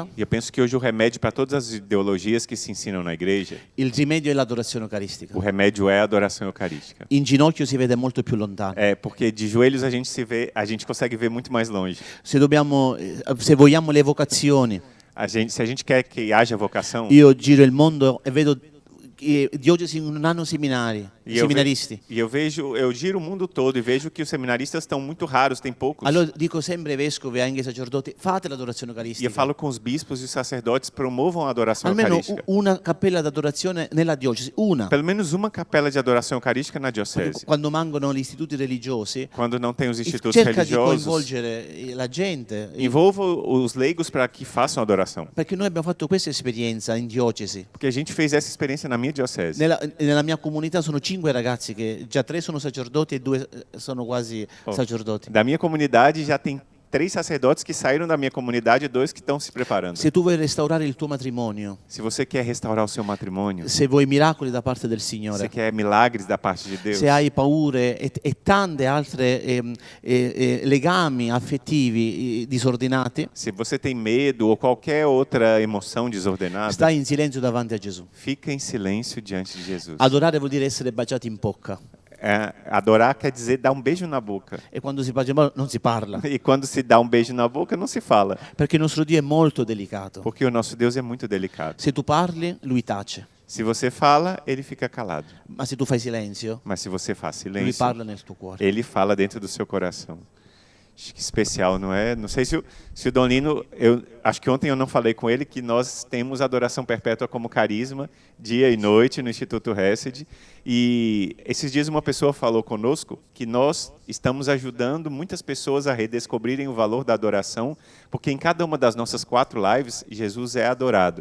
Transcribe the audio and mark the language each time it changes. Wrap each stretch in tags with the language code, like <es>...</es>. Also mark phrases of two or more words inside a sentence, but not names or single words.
<pt>E eu penso que hoje o remédio para todas as ideologias que se ensinam na igreja,</pt> <it>il rimedio è l'adorazione eucaristica.</it> <pt>o remédio é a adoração eucarística.</pt> <it>In ginocchio si vede molto più lontano.</it> <pt>É porque de joelhos a gente se vê, a gente consegue ver muito mais longe.</pt> <it>Se vogliamo le vocazioni,</it> <pt>Se a gente quer que haja vocação,</pt> <it>io giro il mondo e vedo diocesi non hanno seminaristi.</it> <pt>E eu giro o mundo todo e vejo que os seminaristas estão muito raros, tem poucos.</pt> <it>Allora dico sempre ai vescovi e anche ai sacerdoti, fate l'adorazione</it> <pt>E eu</pt> <it>eucaristica.</it> <pt>falo com os bispos e os sacerdotes, promovam a adoração</pt> <it>Almeno</it> <pt>eucarística.</pt> <it>una cappella d'adorazione nella diocesi, una.</it> <pt>Pelo menos uma capela de adoração eucarística na diocese.</pt> <it>Quando mancano gli istituti religiosi,</it> <pt>Quando não tem os institutos</pt> <it>cerca di</it> <pt>religiosos,</pt> <it>coinvolgere la gente,</it> <pt>envolva os leigos para que façam adoração.</pt> <it>perché noi abbiamo fatto questa esperienza in diocesi.</it> <pt>Porque a gente fez essa experiência na minha diocese.</pt> <it>Nella mia comunità sono 5 ragazzi che già 3 sono sacerdoti e 2 sono quasi sacerdoti.</it> <pt>Da minha comunidade já tem 3 sacerdotes que saíram da minha comunidade e 2 que estão se preparando.</pt> <it>Se tu vuoi restaurare il tuo matrimonio,</it> <pt>Se você quer restaurar o seu matrimônio,</pt> <it>se vuoi miracoli da parte del</it> <pt>você</pt> <it>Signore,</it> <pt>quer milagres da parte de Deus,</pt> <it>se hai paure e tante altre legami affettivi disordinati,</it> <pt>se você tem medo ou qualquer outra emoção desordenada,</pt> <it>stai in silenzio davanti a Gesù.</it> <pt>fica em silêncio diante de Jesus.</pt> <it>Adorare vuol dire essere baciati in bocca.</it> <pt>Adorar quer dizer dar um beijo na boca.</pt> <it>E quando si bacia in bocca non si parla,</it> <pt>E quando se dá um beijo na boca, não se fala.</pt> <it>perché il nostro Dio è molto delicato.</it> <pt>Porque o nosso Deus é muito delicado.</pt> <it>Se tu parli, lui tace,</it> <pt>Se você fala, ele fica calado.</pt> <it>ma se tu fai silenzio,</it> <pt>Mas se você faz</pt> <it>lui</it> <pt>silêncio,</pt> <it>parla nel tuo cuore.</it> <pt>ele fala dentro do seu coração. Acho que especial, não é? Não sei se o Dom Lino, acho que ontem eu não falei com ele que nós temos adoração perpétua como carisma, dia e noite no Instituto Hesed. E esses dias uma pessoa falou conosco que nós estamos ajudando muitas pessoas a redescobrirem o valor da adoração, porque em cada uma das nossas 4 lives, Jesus é adorado.</pt>